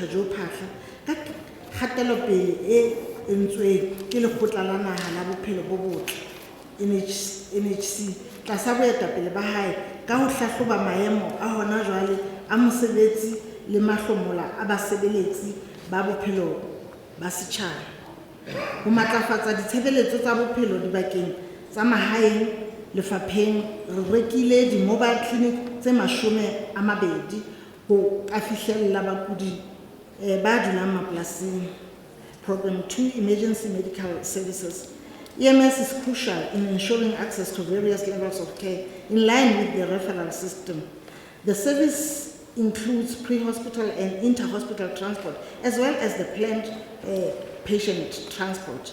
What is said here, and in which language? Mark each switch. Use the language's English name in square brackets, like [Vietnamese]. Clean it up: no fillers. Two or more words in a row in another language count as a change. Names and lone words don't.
[Southern Sotho] Joe Phaahla ka kgatelopele e entsweng ke lekgotla la naha la bophelo bo botle NHC tlasa boetapele ba hae ka ho hlahloba maemo a hona jwale a mosebetsi le mahlomola a basebeletsi ba bophelo ba setjhaba. Ho matlafatsa ditshebeletso tsa bophelo dibakeng tsa mahaeng, lefapheng re rekile di-mobile clinic tse 20 ho ka fihlella bakudi ba dulang mapolasing. [English] Program 2, Emergency Medical Services. EMS is crucial in ensuring access to various levels of care in line with the referral system. The service includes pre-hospital and inter-hospital transport, as well as the planned patient transport.